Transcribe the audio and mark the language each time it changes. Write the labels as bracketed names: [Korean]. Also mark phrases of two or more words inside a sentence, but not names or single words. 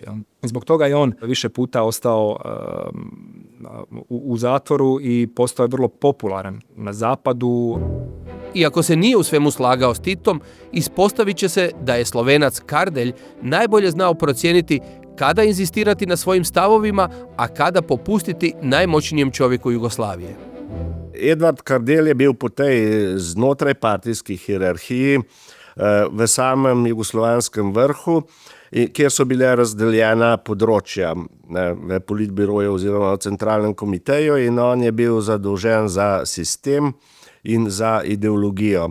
[Croatian] Zbog toga je on više puta ostao u zatvoru i postao je vrlo popularan na zapadu. Iako se nije u svemu slagao s Titom, ispostavit će se da je Slovenac Kardelj najbolje znao procijeniti kada inzistirati na svojim stavovima, a kada popustiti najmoćnijem čovjeku Jugoslavije. [Slovenian] Edvard Kardelj je bil po tej znotraj partijski hierarhiji v samem jugoslovanskem vrhu, kjer so bile razdeljena področja v politbiroju oziroma v centralnem komiteju in on je bil zadolžen za sistem in za ideologijo.